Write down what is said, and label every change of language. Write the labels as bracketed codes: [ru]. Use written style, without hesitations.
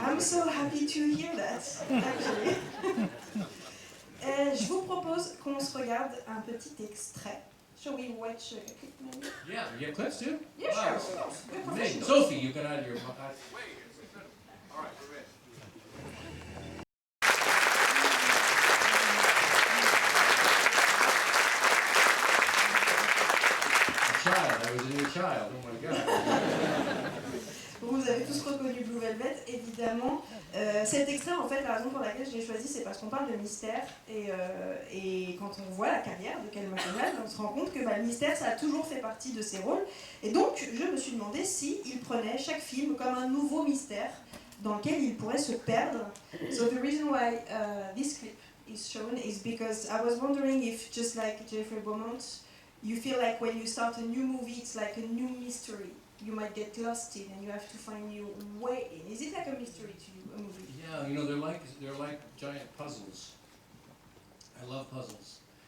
[en] I'm so happy to hear that, actually. [fr] Je vous propose qu'on se regarde un petit extrait. [en] Shall we watch a clip maybe? Yeah, you have clips too? Yeah, sure, of course. We're Amazing. professionals. Sophie, you got out of your... All right, we're ready. A child, I was a new child, oh my god. [fr] Vous avez tous reconnu évidemment. Cet extrait, en fait, la raison pour laquelle je l'ai choisi, c'est parce qu'on parle de mystère. Et quand on voit la carrière de Kyle MacDonald, on se rend compte que le mystère, ça a toujours fait partie de ses rôles. Et donc, je me suis demandé s'il prenait chaque film comme un nouveau mystère dans lequel il pourrait se perdre. [en] So the reason why this clip is shown is because I was wondering if, just like Jeffrey Beaumont, you feel like when you start a new movie, it's like a new mystery. You might get lost in, and you have to find your way in. Is it like a mystery to you, a movie? Yeah, they're like giant puzzles. I love puzzles.